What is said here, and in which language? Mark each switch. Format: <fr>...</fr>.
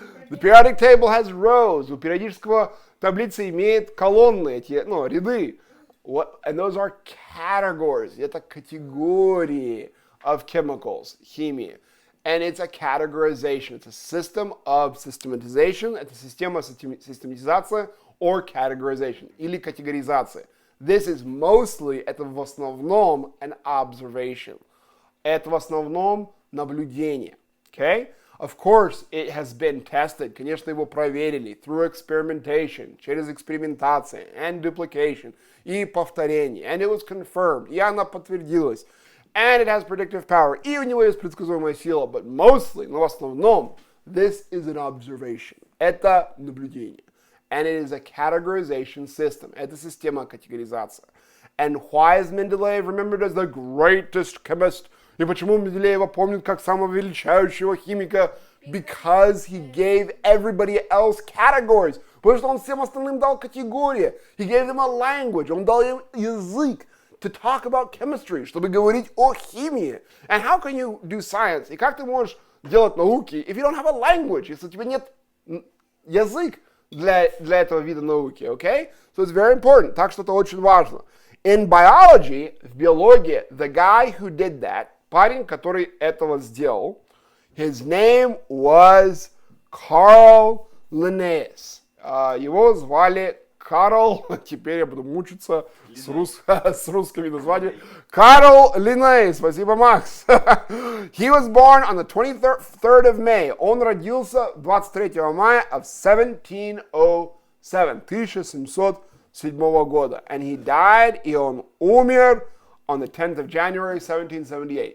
<en>The periodic table has rows.</en> <ru>У периодического таблицы имеет колонны, эти, ряды.</ru> <en>And those are categories.</en> <ru>Это категории</ru> <en>of chemicals,</en> <ru>химии.</ru> <en>And it's a categorization. It's a system of systematization.</en> <ru>Это система систематизации</ru> <en>or categorization.</en> <ru>Или категоризация.</ru> <en>This is mostly,</en> <ru>это в основном</ru> <en>an observation.</en> <ru>Это в основном наблюдение.</ru> <en>Okay? Of course, it has been tested.</en> <ru>Конечно, его проверили</ru> <en>through experimentation,</en> <ru>через экспериментацию,</ru> <en>and duplication,</en> <ru>и повторение.</ru> <en>And it was confirmed.</en> <ru>И она подтвердилась.</ru> <en>And it has predictive power.</en> <ru>И у него есть предсказуемая сила.</ru> <en>But mostly,</en> <ru>но в основном,</ru> <en>this is an observation.</en> <ru>Это наблюдение.</ru> <en>And it is a categorization system.</en> <ru>Это система категоризации.</ru> <en>And why is Mendeleev remembered as the greatest chemist?</en> <ru>И почему Менделеева помнят как самого величайшего химика?</ru> <en>Because he gave everybody else categories.</en> <ru>Потому что он всем остальным дал категории.</ru> <en>He gave them a language.</en> <ru>Он дал им язык</ru> <en>to talk about chemistry,</en> <ru>чтобы говорить о химии.</ru> <en>And how can you do science?</en> <ru>И как ты можешь делать науки,</ru> <en>if you don't have a language,</en> <ru>если у тебя нет язык для этого вида науки, okay?</ru> <en>So it's very important.</en> <ru>Так что это очень важно.</ru> <en>In biology,</en> <ru>в биологии,</ru> <en>the guy who did that,</en> <ru>парень, который этого сделал,</ru> <en>his name was Carl Linnaeus.</en> <ru>Его звали Карл, теперь я буду мучиться с русскими названиями. Карл Линнеус, спасибо, Макс.</ru> <en>He was born on the 23rd of May.</en> <ru>Он родился 23 мая of 1707 года.</ru> <en>And he died,</en> <ru>и он умер</ru> <en>on the 10th of January 1778.</en>